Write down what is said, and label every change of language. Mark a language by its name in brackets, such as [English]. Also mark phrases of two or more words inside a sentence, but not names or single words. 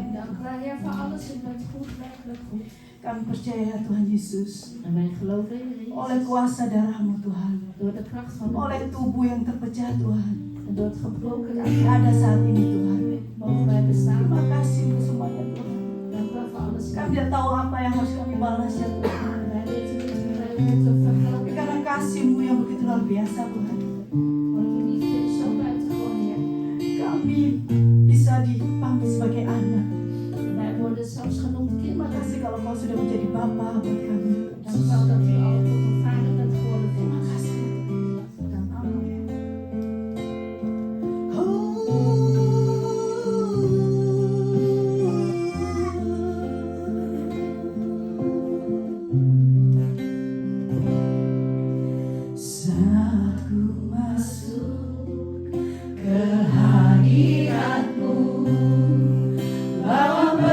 [Dutch] Dank u wel, Heer, voor alles. U bent goed, werkelijk goed. [Indonesian] Kami percaya Tuhan Yesus, [Dutch] En wij geloven in de [Indonesian] oleh [Dutch] Jezus. [Indonesian] kuasa darah-Mu Tuhan, [Dutch] Door de kracht van de [Indonesian] oleh [Dutch] bloed. [Indonesian] tubuh yang terpecah Tuhan, [Dutch] En door het gebroken [Indonesian] kami ada saat ini Tuhan. [Dutch] mogen wij bestaan. [Indonesian] Terima kasih untuk semuanya Tuhan. [Dutch] Dank u wel voor alles. [Indonesian] Kami tidak tahu apa yang harus kami balas ya Tuhan. [Dutch] Wij weten niet hoe wij u moeten vergelden. [Indonesian] Tapi karena kasih-Mu yang begitu luar biasa Tuhan, [Dutch] Want uw liefde is zo buitengewoon, Heer. [Indonesian] kami bisa dipanggil sebagai anak. [Dutch] Wij worden zelfs genoemd [Indonesian] Terima [Dutch] kinderen. [Indonesian] kasih kalau Kau sudah menjadi Bapa buat kami. [Dutch] Dank u wel dat u al tot een vader bent geworden voor [Indonesian] Terima [Dutch] ons. [Indonesian] kasih. [Dutch] Dank u wel. [Indonesian] Saat ku masuk ke hadirat-Mu, bawa